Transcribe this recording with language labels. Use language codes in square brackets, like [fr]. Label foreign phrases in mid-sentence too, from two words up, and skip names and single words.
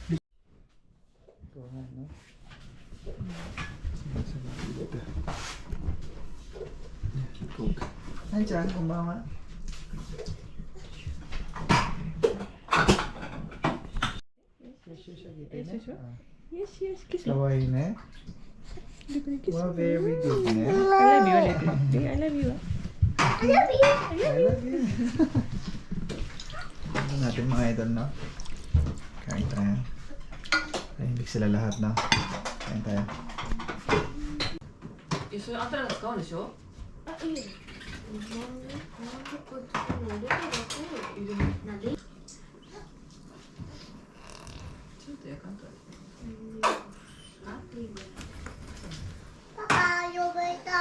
[ja] あんちゃん、こんばんは。よしよし、キス。かわいいね。 [en] Well, very good [ja] ね。 [en] I love you, I love you. I love you. I love you. [tl] Ano natin mga idol, no? Kain tayo. Tahimik sila lahat, no? Kain tayo. [ja] それあんたらが使うんでしょ？あ、いいよ。なんでこっちにレバーだけ入れる。なんで？ちょっとやかんと。あ、いいね。パパ、呼べた。